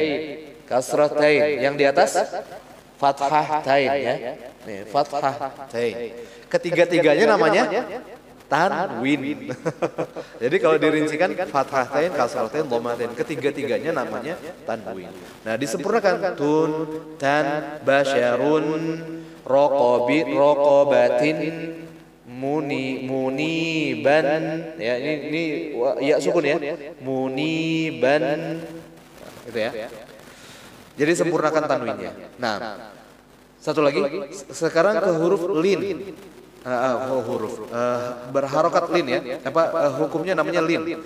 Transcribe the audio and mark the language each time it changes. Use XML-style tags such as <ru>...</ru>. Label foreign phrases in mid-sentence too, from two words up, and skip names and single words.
<id>Kasroh tain. Yang di atas fathah tain ya. Nih, fathah tain. Ketiga-tiganya namanya tanwin. Jadi kalau dirincikan fathatain, kasratain, dhammatain, ketiga-tiganya namanya tanwin. Nah, disempurnakan tun, tan,</id> <ar>بشر رقبة منيبا,</ar> <id>ya ini ya sukun ya, muniban, gitu ya. Jadi sempurnakan tanwinnya. Nah, satu lagi, sekarang ke huruf lin. Berharokat lin ya. Hukumnya namanya lin.</id>